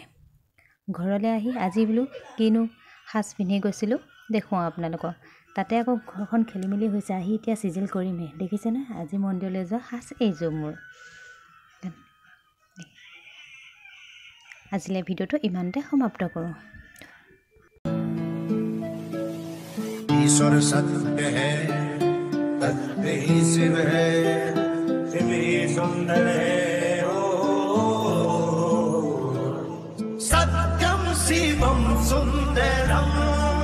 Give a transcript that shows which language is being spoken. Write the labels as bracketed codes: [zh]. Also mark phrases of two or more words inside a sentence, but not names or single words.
[as] ঘৰলৈ আহি আজি বোলো কিনো সাজ পিন্ধি গৈছিলোঁ দেখুৱাওঁ আপোনালোকক। তাতে আকৌ ঘৰখন খেলি মেলি হৈছে। আহি এতিয়া চিজিল কৰিমহে। দেখিছেনে? আজি মন্দিৰলৈ যোৱা সাজ এইযোৰ মোৰ। আজিলৈ ভিডিঅ'টো ইমানতে সমাপ্ত কৰোঁ। [hi] ईश्वर सत्य है, सत्य ही शिव है, शिव ही सुंदर है। [sa] सत्यम शिवम सुंदरम